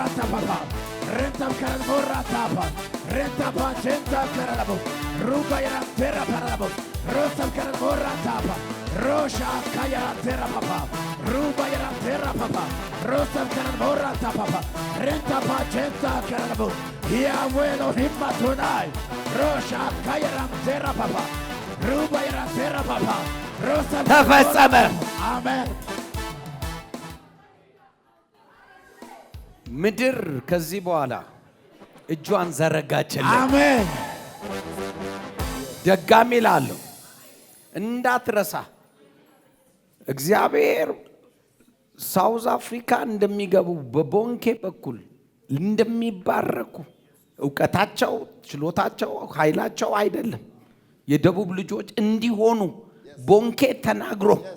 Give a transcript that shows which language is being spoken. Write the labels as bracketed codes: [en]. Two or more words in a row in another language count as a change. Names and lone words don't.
[am] tapa Renta karadora tapa Renta pagenta karadabo Ruba yara terra paradabo Rosa karadora tapa Rosa kayara terra papa Ruba yara terra papa Rosa karadora tapa Renta pagenta karadabo Yahweh Elohim Adonai Rosa kayara terra papa Ruba yara terra papa Rosa ተፈጸመ። አሜን። ምድር ከዚህ በኋላ እጇን ዘረጋችልኝ። አሜን። ደጋሚ ላለሁ እንዳትረሳ። እግዚአብሔር ሳውዝ አፍሪካ እንደሚገቡ በቦንኬ በኩል እንደሚባረኩ እውቀታቸው፣ ችሎታቸው፣ ኃይላቸው አይደለም የደቡብ ልጆች እንዲሆኑ ቦንኬ ተናግሮ